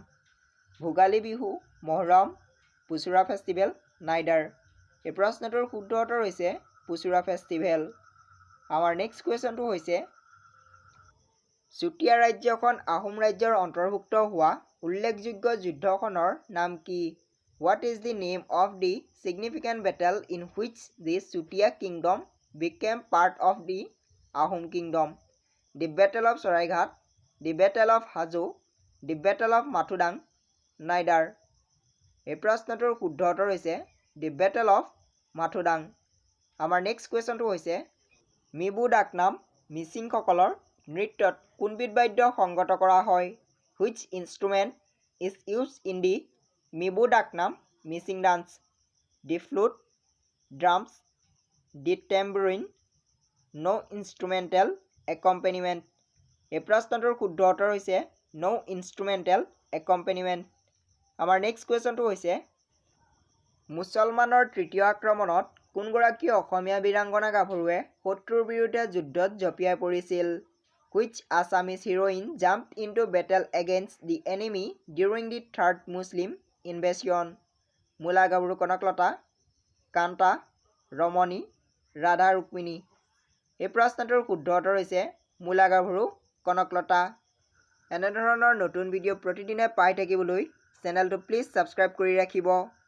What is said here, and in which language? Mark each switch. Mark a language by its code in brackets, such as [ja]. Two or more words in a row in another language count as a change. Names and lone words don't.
[as] ভোগালী বিহু, মহৰম, পুচুৰা ফেষ্টিভেল, নাইডাৰ? এই প্ৰশ্নটোৰ শুদ্ধ উত্তৰ হৈছে পুচুৰা ফেষ্টিভেল। আমাৰ [en] next question [as] হৈছে চুতীয়া ৰাজ্যখন আহোম ৰাজ্যৰ অন্তৰ্ভুক্ত হোৱা উল্লেখযোগ্য যুদ্ধখনৰ নাম কি? [en] what is the name of the significant battle in which the Chutia kingdom became part of the Ahom kingdom? The Battle of Saraighat, the Battle of Hajo, the Battle of Mathudang, neither? [as] এই প্ৰশ্নটোৰ শুদ্ধ উত্তৰ হৈছে the Battle of Mathudang। আমাৰ [en] next question [as] হৈছে মিবু ডাকনাম মিচিংসকলৰ নৃত্যত কোনবিধ বাদ্য সংগত কৰা হয়? [en] Which instrument is used in the [as] মিবু ডাকনাম মিচিং [en] ডান্স? The flute, drums, the tambourine, no instrumental accompaniment? [as] এই প্ৰশ্নটোৰ শুদ্ধ উত্তৰ হৈছে [en] no instrumental accompaniment। [as] আমাৰ [en] next question [as] হৈছে মুছলমানৰ তৃতীয় আক্ৰমণত কোনগৰাকী অসমীয়া বীৰাংগনা গাভৰুৱে শত্ৰুৰ বিৰুদ্ধে যুদ্ধত জঁপিয়াই পৰিছিল? [en] Which Assamese heroine jumped into battle against the enemy during the third Muslim invasion? [as] মূলা গাভৰু কনকলতা, কান্তা, ৰমণী, ৰাধা ৰুক্মিণী? এই প্ৰশ্নটোৰ শুদ্ধ উত্তৰ হৈছে মূলা গাভৰু কনকলতা। এনেধৰণৰ নতুন ভিডিঅ' প্ৰতিদিনে পাই থাকিবলৈ চেনেলটো [en] please subscribe [as] কৰি ৰাখিব।